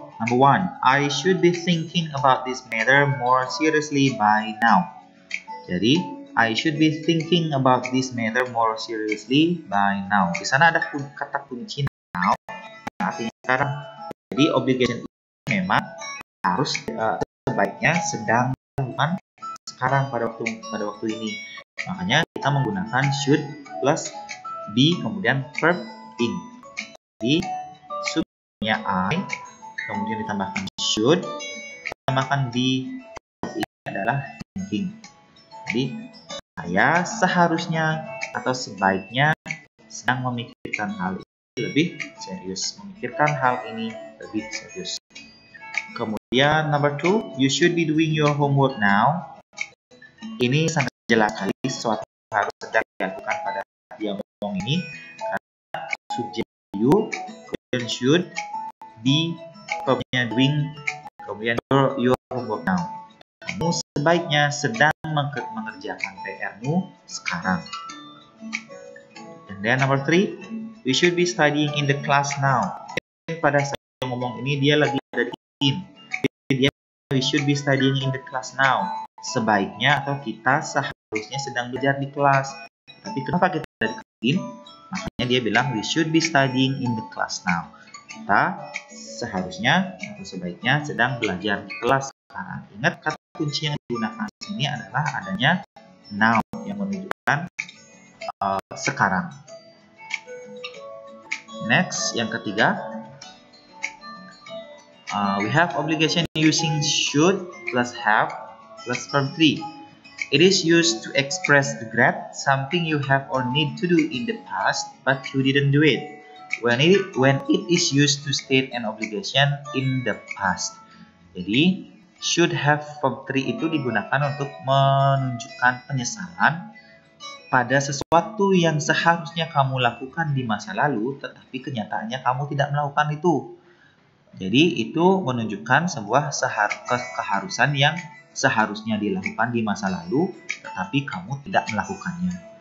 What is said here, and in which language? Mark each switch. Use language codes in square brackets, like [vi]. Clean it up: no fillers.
[en] Number 1, I should be thinking about this matter more seriously by now. [id] Jadi, [en] I should be thinking about this matter more seriously by now. [id] Di sana ada kata kunci now, artinya sekarang. Jadi, obligation ini memang harus sebaiknya sedang dilakukan sekarang pada waktu ini. Makanya kita menggunakan should plus be kemudian verb ing. Jadi, subjeknya I, kemudian ditambahkan should, ditambahkan be, ini adalah thinking. Jadi, saya seharusnya atau sebaiknya sedang memikirkan hal ini lebih serius. Memikirkan hal ini lebih serius. [en] Kemudian, number 2, you should be doing your homework now. [id] Ini sangat jelas sekali sesuatu yang harus sedang dilakukan pada dia ngomong ini. Karena subjek you, kemudian should, be, verbnya doing, kemudian your homework now. Kamu sebaiknya sedang mengerjakan PR-mu sekarang. [en] And then number 3, we should be studying in the class now. [id] Pada saat dia ngomong ini dia lagi ada di in. Jadi dia [en] we should be studying in the class now. [id] Sebaiknya atau kita seharusnya sedang belajar di kelas. Tapi kenapa kita ada di in? Makanya dia bilang [en] we should be studying in the class now. [id] Kita seharusnya atau sebaiknya sedang belajar di kelas sekarang. Ingat kata kunci yang digunakan di sini adalah adanya now yang menunjukkan sekarang. [en] Next, [id] yang ketiga, [en] we have obligation using should plus have plus verb 3. It is used to express regret, something you have or need to do in the past but you didn't do it. When it is used to state an obligation in the past. [id] Jadi, should have verb 3 itu digunakan untuk menunjukkan penyesalan pada sesuatu yang seharusnya kamu lakukan di masa lalu, tetapi kenyataannya kamu tidak melakukan itu. Jadi, itu menunjukkan sebuah keharusan yang seharusnya dilakukan di masa lalu, tetapi kamu tidak melakukannya.